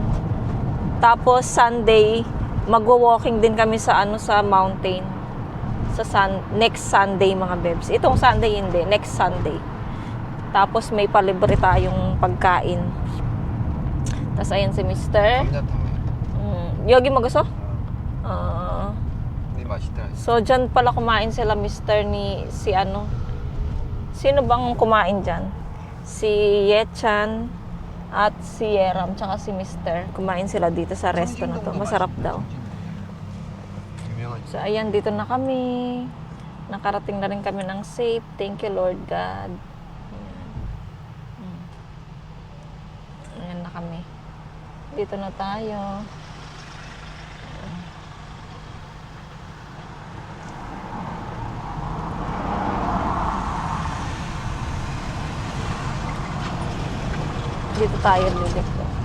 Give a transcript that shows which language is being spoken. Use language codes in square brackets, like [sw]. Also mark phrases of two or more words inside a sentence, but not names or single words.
[tl] Tapos, Sunday, magwo-walking din kami sa mountain sa [en] next Sunday [tl] mga bebs. Itong Sunday hindi, [en] next Sunday. [tl] Tapos may palibre tayong pagkain. Tapos ayan si Mr. Yogi mo gusto? [ko] 네 맛있다. [tl] So dyan pala kumain sila Mr. Sino bang kumain dyan? Si Yechan at si Yeram tsaka si Mr. Kumain sila dito sa resto na to. Masarap daw. So ayan, dito na kami. Nakarating na rin kami ng safe. [en] Thank you Lord God. [tl] Ayan na kami. Dito na tayo. Dito tayo liliko.